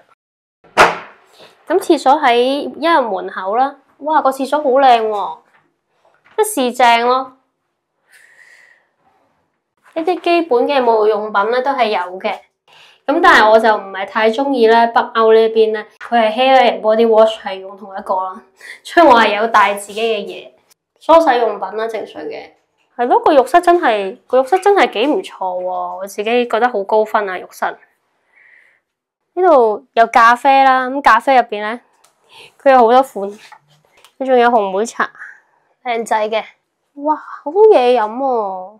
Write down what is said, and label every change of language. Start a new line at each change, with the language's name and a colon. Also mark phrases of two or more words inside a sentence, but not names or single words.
Cantonese: 咁廁所喺一入門口啦，哇！個廁所好靚喎，一試正咯。呢啲基本嘅沐浴用品咧都係有嘅，咁但係我就唔係太中意咧北歐呢邊咧，佢係
English: hair and body wash
Cantonese: 係用同一個啦，所以我係有帶自己嘅嘢，梳洗用品啦，正常嘅。係咯，個浴室真係幾唔錯喎，我自己覺得好高分啊浴室。呢度有咖啡啦，咁咖啡入邊咧，佢有好多款，佢仲有紅莓茶，靚仔嘅，哇，好嘢飲喎！